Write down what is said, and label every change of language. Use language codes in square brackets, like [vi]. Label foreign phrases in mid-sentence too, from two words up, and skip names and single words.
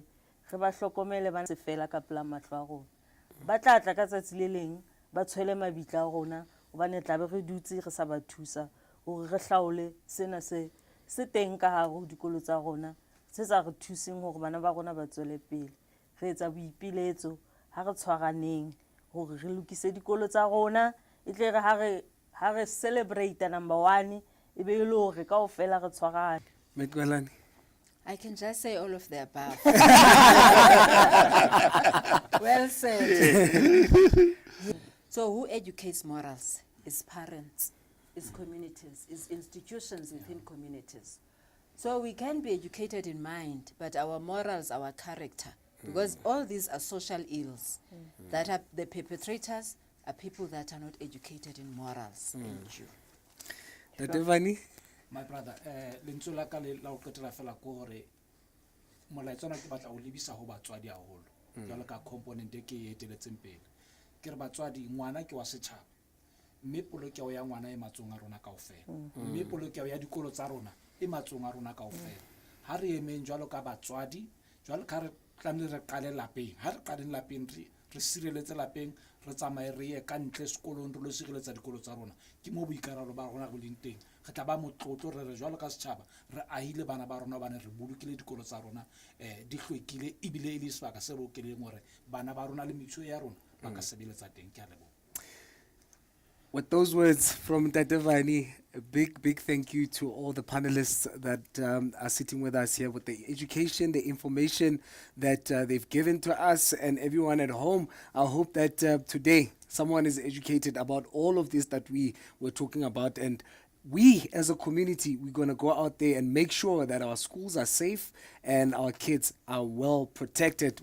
[st] Re ba hlokomele ba se fela ka pela mahlo a rona. Ba tla ka tsatsi le leng ba tshwele mabitla a rona hobane tla be re dutse re sa ba thusa hore re hlaole sena se teng ka hare ho dikolo tsa rona se sa re thuseng hore bana ba rona ba tswele pele. Re etsa boipiletso ha re tshwaraneng hore re lokise dikolo tsa rona e tle re ha re celebrate number 1 e be ile hore kaofela re tshwarane. Mekwalani, [en] I can just say all of the above. Well said. So who educates morals? Is parents, is communities, is institutions within communities. So we can be educated in mind, but our morals, our character, because all these are social ills that are the perpetrators are people that are not educated in morals. Thank you. Tatevani? My brother, [st] lentswe la ka le la o qetela fela ko hore molaetswana ke batla o lebisa ho batswadi haholo jwalo ka component e ke e eteletseng pele ke re batswadi ngwana ke wa setjhaba mme polokeho ya ngwana e matsong a rona kaofela mme polokeho ya dikolo tsa rona e matsong a rona kaofela ha re emeng jwalo ka batswadi jwalo ka re tlamehile re qale lapeng ha re qaleng lapeng re sireletse lapeng re tsamaye re ye ka ntle sekolong re lo sireletsa dikolo tsa rona ke mo boikarabelo ba rona go leng teng re tla ba motlotlo re jwalo ka setjhaba re ahile bana ba rona ba ne re bolokile dikolo tsa rona di hlwekile ebile e le sebaka se bokeleng hore bana ba rona le metso ya rona ba ka sebeletsa teng ke a leboha. [en] With those words from Tatevani, a big thank you to all the panelists that are sitting with us here with the education, the information that they've given to us and everyone at home. I hope that today someone is educated about all of this that we were talking about, and we as a community, we're going to go out there and make sure that our schools are safe and our kids are well protected.